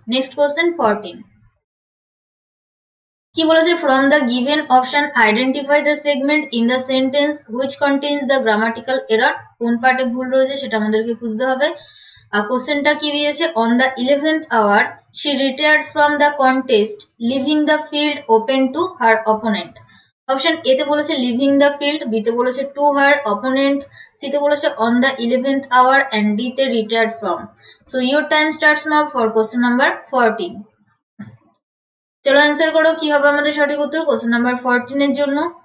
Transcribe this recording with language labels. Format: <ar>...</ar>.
<en>next question 14,</en> <bn>কি বলেছে,</bn> <en>From the given option identify the segment in the sentence which contains the grammatical error.</en> <bn>কোন পার্টে ভুল রয়েছে সেটা আমাদেরকে খুঁজতে হবে। কোশ্চেনটা কি দিয়েছে,</bn> <en>On the 11th hour she retired from the contest leaving the field open to her opponent.</en> <bn>Option A তে বলেছে লিভিং দ্য ফিল্ড, বি তে বলেছে টু হার অপোনেন্ট, সি তে বলেছে on the 11th hour and D তে retired from.</bn> <en>So your time starts now for question number 14।</en> <bn>চলো answer করো কি হবে আমাদের সঠিক উত্তর কোশ্চেন নাম্বার 14 এর জন্য।</bn>